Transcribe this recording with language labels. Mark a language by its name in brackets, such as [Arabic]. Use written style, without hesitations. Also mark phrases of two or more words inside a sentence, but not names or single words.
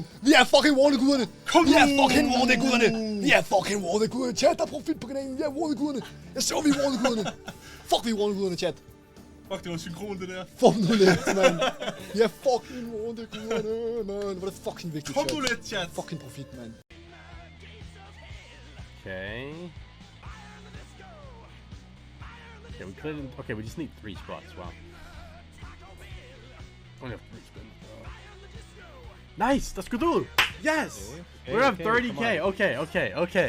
[Danish] Vi er fucking Warner-guderne. Vi er fucking Warner-guderne. Chat, der er profit på kanalen. Vi er Warner-guderne. Jeg så, vi er Warner-guderne. Fuck, vi er Warner-guderne, chat. Fuck, det var synkron, det der. Fuck nu lidt, mand. Vi er fucking Warner-guderne, mand. Hvor er det fucking vigtigt, Kom nu lidt, chat. Fucking profit, mand. [English] Okay. Okay, we couldn't. Okay, we just need 3 spots. Wow. Only have 3 spins. Nice! That's Cthulhu! Yes! We're up 30k. Okay.